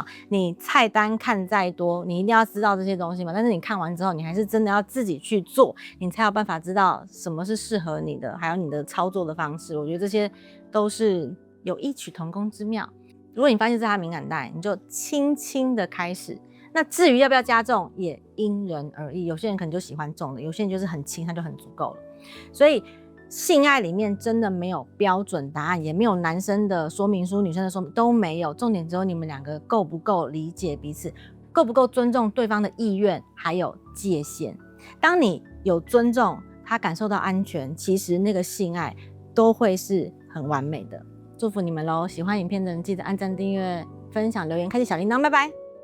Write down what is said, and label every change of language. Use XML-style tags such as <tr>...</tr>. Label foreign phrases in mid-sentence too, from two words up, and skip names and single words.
<zh>你菜單看再多，你一定要知道這些東西嘛。但是你看完之後，你還是真的要自己去做，你才有辦法知道什麼是適合你的，還有你的操作的方式。我覺得這些都是有異曲同工之妙。如果你發現這是他敏感帶，你就輕輕的開始， 那至於要不要加重，也因人而異。有些人可能就喜歡重的，有些人就是很輕，他就很足夠了。所以性愛裡面真的沒有標準答案，也沒有男生的說明書、女生的說明都沒有。重點只有你們兩個夠不夠理解彼此，夠不夠尊重對方的意願，還有界限。當你有尊重，他感受到安全，其實那個性愛都會是很完美的。祝福你們咯！喜歡影片的人記得按讚、訂閱、分享、留言、開啟小鈴鐺，拜拜。</zh>